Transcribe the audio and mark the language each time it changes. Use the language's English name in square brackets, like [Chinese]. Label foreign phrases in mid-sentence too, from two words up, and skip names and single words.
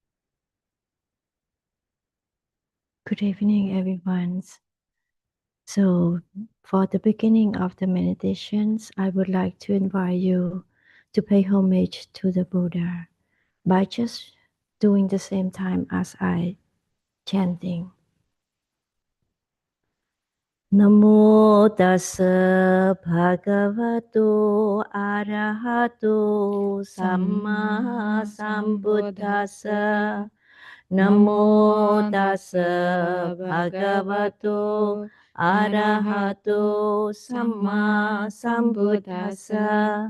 [English] Good evening, everyone. So, for the beginning of the meditations, I would like to invite you to pay homage to the Buddha by just doing the same time as I chanting. [Pali] Namo tassa bhagavato arahato samma sambuddhassa. Namo tassa bhagavato arahato samma sambuddhassa.